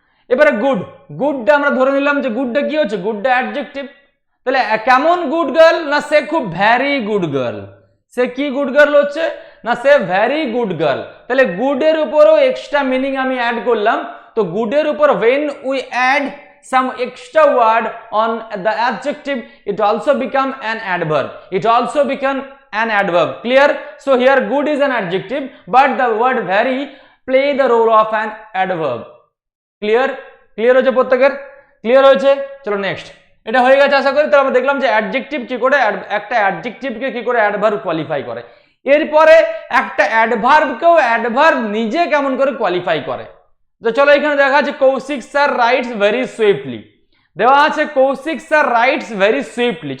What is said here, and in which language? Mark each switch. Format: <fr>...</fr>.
<bn>এবারে গুড, গুডটা আমরা ধরে নিলাম যে গুডটা কি হচ্ছে, গুডটা অ্যাডজেক্টিভ, তাহলে কেমন গুড গার্ল, না সে খুব ভ্যারি গুড গার্ল, সে কি গুড গার্ল হচ্ছে, না সে ভ্যারি গুড গার্ল, তাহলে গুডের উপরও এক্সট্রা মিনিং আমি অ্যাড করলাম, তো গুডের উপর</bn> <en>when we add some extra word on the adjective it also become an adverb, it also become an adverb. Clear? So here good is an adjective but the word very play the role of an adverb.</en> <bn>Clear, clear হয়েছে প্রত্যেকের, clear হয়েছে। চলো next, এটা হয়ে গেছে আশা করি। তো আমরা দেখলাম যে অ্যাডজেক্টিভ কি করে একটা অ্যাডজেক্টিভকে কি করে অ্যাডভার্ব কোয়ালিফাই করে। এরপরে একটা অ্যাডভার্বকেও অ্যাডভার্ব নিজে কেমন করে কোয়ালিফাই করে। তো চলো এখানে দেখা আছে Kaushik sir</bn> <en>writes very swiftly,</en> <bn>দেওয়া আছে Kaushik sir rights very swiftly.</bn>